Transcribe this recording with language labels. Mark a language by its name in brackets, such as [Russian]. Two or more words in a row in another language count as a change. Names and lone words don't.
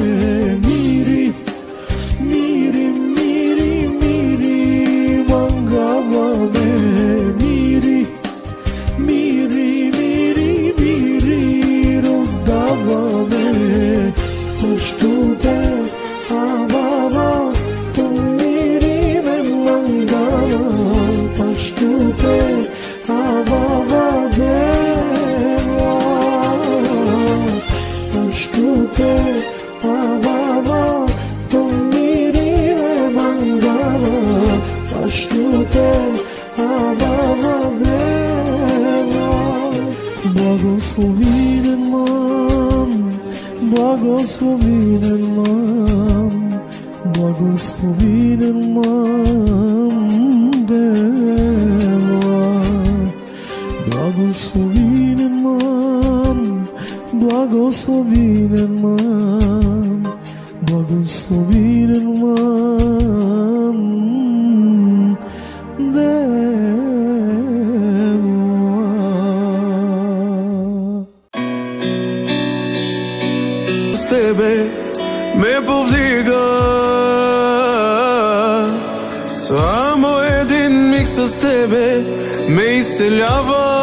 [Romany] Мири, мири, мири, мири, мангаване. Мири, мири, мири, мири, родаване. Пуштуте, авава, то мири ме мангава. Пуштуте, авава, дева. Пуштуте, авава, то мири ме мангава. Пуштуте, авава, дева. [Bulgarian] Благословен ман, благословен ман, благословен ман, дева. [Romany] Благословен ман, благословен ман, благословен ман, дева. [Bulgarian] С тебе ме повдига, само един миг с тебе ме изцелява.